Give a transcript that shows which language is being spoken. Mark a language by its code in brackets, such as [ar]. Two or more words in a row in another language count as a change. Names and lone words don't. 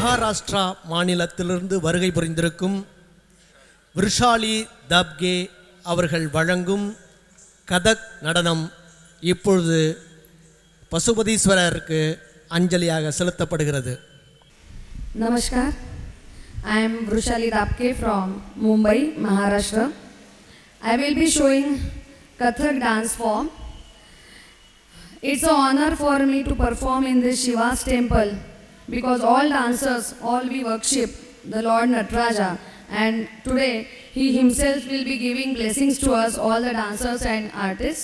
[ta] மகாராஷ்டிரா மாநிலத்திலிருந்து வருகை புரிந்திருக்கும் விருஷாலி தாப்கே அவர்கள் வழங்கும் கதக் நடனம் இப்பொழுது பசுபதீஸ்வரருக்கு அஞ்சலியாக செலுத்தப்படுகிறது. [en] नमस्कार, I am Vrushali Dapke from Mumbai, Maharashtra. I will be showing Kathak dance form. It's an honor for me to perform in this Shiva's temple because all dancers, all we worship the Lord Nataraja, and today he himself will be giving blessings to us, all the dancers and artists.